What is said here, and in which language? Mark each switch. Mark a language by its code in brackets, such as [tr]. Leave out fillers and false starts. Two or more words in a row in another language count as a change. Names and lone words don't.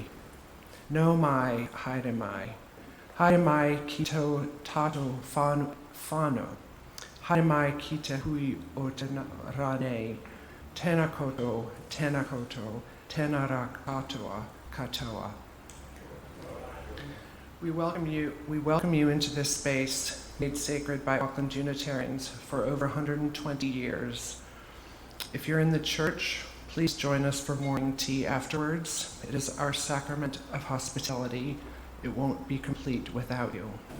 [mi] No mai, haere mai. Haere mai ki tō tātou whānau. Haere mai ki te hui o te rānei. Tēnā koutou, tēnā rā katoa. [en] We welcome you into this space made sacred by Auckland Unitarians for over 120 years. If you're in the church, please join us for morning tea afterwards. It is our sacrament of hospitality. It won't be complete without you.